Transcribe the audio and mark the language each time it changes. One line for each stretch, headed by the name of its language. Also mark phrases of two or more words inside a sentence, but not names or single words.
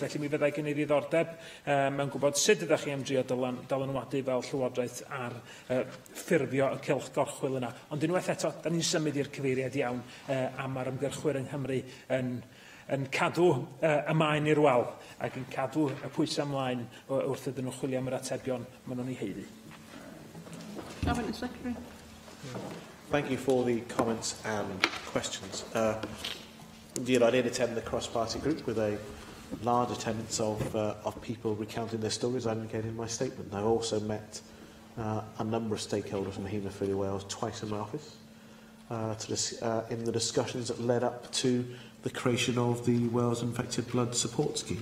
Welsh: Felly mi fyddai gen i ddiddordeb mewn gwybod sut ydych chi am drio dylanwadu fel Llywodraeth ar ffurfio y cylch gorchwil yna. Ond unwaith eto, da ni'n symud i'r cyfeiriad iawn am yr ymgyrchwyr yng Nghymru yn cadw y maen i'r wal ac yn cadw y pwysau ymlaen wrth ydyn nhw chwilio am yr atebion maen nhw'n ei heiddi.
English: Cabinet Secretary. Thank you for the comments and questions. Indeed, I did attend the cross-party group with a large attendance of people recounting their stories, I indicated in my statement. I also met a number of stakeholders from Haemophilia Wales twice in my office in the discussions that led up to the creation of the Wales Infected Blood Support Scheme.